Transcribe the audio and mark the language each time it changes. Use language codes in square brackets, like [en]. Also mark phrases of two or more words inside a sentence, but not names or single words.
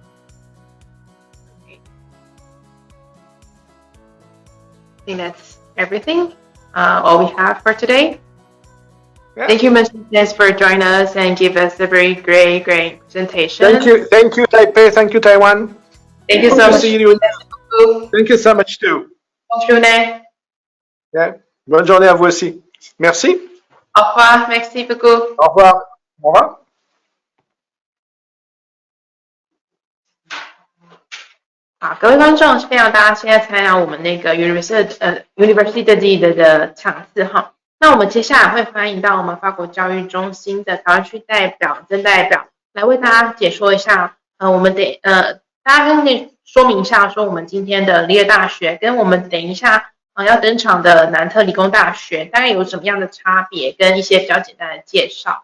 [en] I think that's everything, all we have for today. Yeah. Thank you, Mr. Nes, for joining us and give us a very great presentation. Thank you, Taipei. Thank you, Taiwan. Thank you so much. See you. Thank you so much too. [fr] Bonne journée. [en] Yeah. [fr] Bonne journée à vous aussi. Merci. Au revoir. Merci beaucoup. Au revoir. Au revoir. [zh] 好，各位观众，非常大家现在参加我们那个 Université de Lille 的场次哈。那我们接下来会欢迎到我们法国教育中心的台湾区代表曾代表来为大家解说一下，我们大家跟你说明一下，说我们今天的里尔大学跟我们等一下要登场的南特理工大学大概有什么样的差别，跟一些比较简单的介绍。